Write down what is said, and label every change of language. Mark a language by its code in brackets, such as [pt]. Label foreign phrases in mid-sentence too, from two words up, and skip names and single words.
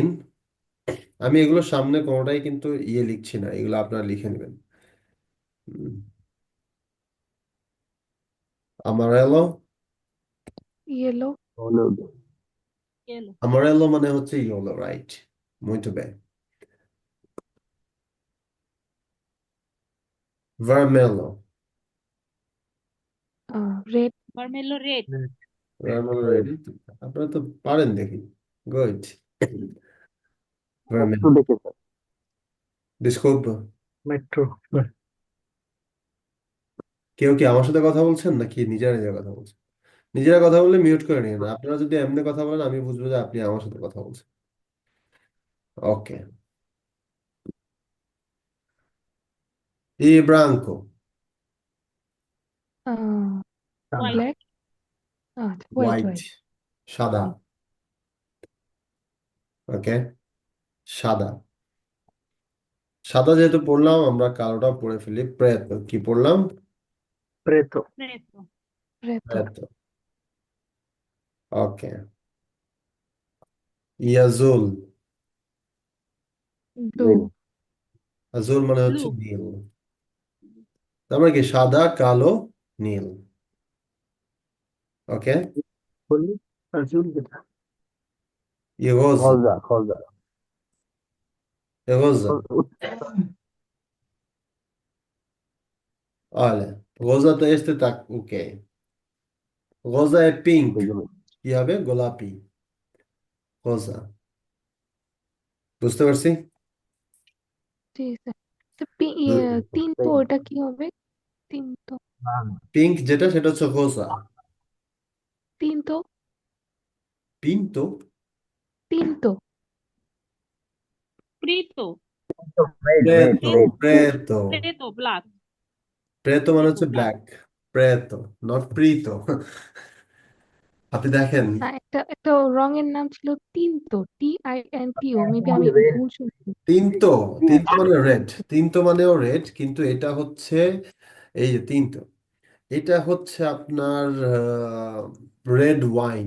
[bn] আমি এগুলো সামনে কোনোটাই কিন্তু লিখছি না, এগুলো আপনারা লিখে নেবেন। হুম, আমারেলো, [en] Yellow, [bn] হলো [en] Yellow. [bn] Amarello মানে হচ্ছে ইয়েলো, রাইট? [pt] Muito bem. Vermelho. [bn] রেড। [pt] Vermelho, red. Vermelho ready? [bn] আপনারা তো পারেন দেখি। Good. একটু [pt] Vermelho. [bn] দেখে স্যার। [pt] Desculpa. [bn] মেট্রো। কেউ কি আমার সাথে কথা বলছেন নাকি নিজেরা নিজেরা কথা বলছেন? নিজেরা কথা বললে মিউট করে নিন। আপনারা যদি এমনি কথা বলেন আমি বুঝবো যে আপনি আমার সাথে কথা বলছেন। [pt] ওকে। Y branco. [en] White. [bn] ব্ল্যাক। আচ্ছা, হোয়াইট [en] White. [bn] হোয়াইট। সাদা। ওকে। সাদা। সাদা যেহেতু পড়লাম আমরা কালোটা পড়ে ফেলি। প্রেতো কি পড়লাম? প্রেতো। [pt] Preto. [bn] রেড। [pt] প্রেতো। ওকে। Y azul. [bn] ব্লু। গ্রিন। azul মানে হচ্ছে [en] Blue. [bn] নীল। তার মানে কি সাদা কালো নীল। ওকে। বলি আজুল যেটা। [pt] Y rosa. খলদা খলদা। Y rosa. Olha, rosa তো este tá ok. Rosa é pink. [bn] বেগুনি। কি হবে? গোলাপি। rosa. বুঝতে পারছি? ঠিক আছে। তো তিন তো [en] Pink. [bn] ওটা কি হবে? তিন তো। পিঙ্ক যেটা সেটা হচ্ছে rosa. তিন তো। [pt] Pinto? [bn] তিন তো। [pt] Preto. [en] রেড রেড [pt] Preto. [bn] রেড। [pt] Preto. Preto, black. [bn] Preto মানে [pt] Preto, [bn] হচ্ছে [en] black. [bn] ব্ল্যাক। Preto, [en] not prito. [bn] আপনি দেখেন না, একটা একটা রঙের নাম ছিল তিনতো, TINTO, মেবি আমি রেড। ভুল শুনছি। তিনটো। তিনটো মানে রেড। তিনটো মানেও রেড, কিন্তু এটা হচ্ছে এই যে তিনটো, এটা হচ্ছে আপনার [en] red wine.